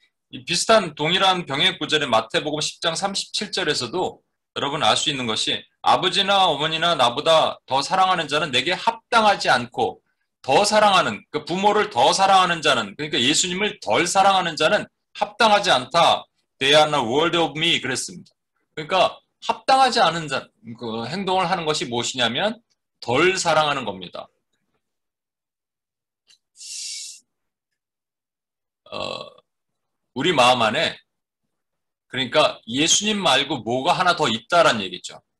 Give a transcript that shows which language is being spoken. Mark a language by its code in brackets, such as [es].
[ko] 이 비슷한 동일한 병행 구절의 마태복음 10장 37절에서도 여러분 알 수 있는 것이 아버지나 어머니나 나보다 더 사랑하는 자는 내게 합당하지 않고 더 사랑하는 그 부모를 더 사랑하는 자는 그러니까 예수님을 덜 사랑하는 자는 합당하지 않다. [en] They are not worthy of me [ko] 그랬습니다. 그러니까 합당하지 않은 그 행동을 하는 것이 무엇이냐면 덜 사랑하는 겁니다. 우리 마음 안에 그러니까 예수님 말고 뭐가 하나 더 있다란 얘기죠.